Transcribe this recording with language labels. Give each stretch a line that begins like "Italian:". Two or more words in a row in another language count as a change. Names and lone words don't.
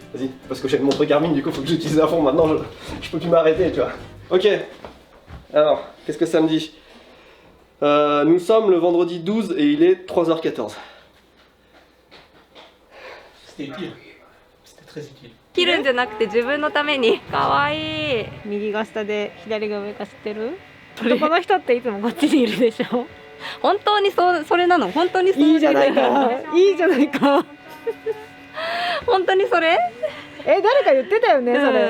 French: Vas-y, parce que j'ai montré Garmin, du coup faut que j'utilise à fond maintenant, je peux plus m'arrêter, tu vois. Ok, alors, qu'est-ce que ça me dit? Nous sommes le vendredi 12 et il est 3h14. C'était utile. C'était très utile.
Japanese: 切るんじゃなくて自分のために。可愛い。右が下で左が上か知ってる？男の人っていつもこっちにいるでしょ。本当にそれなの？本当にそういいじゃないか。いいじゃないか。本当にそれ？誰か言ってたよねそれ。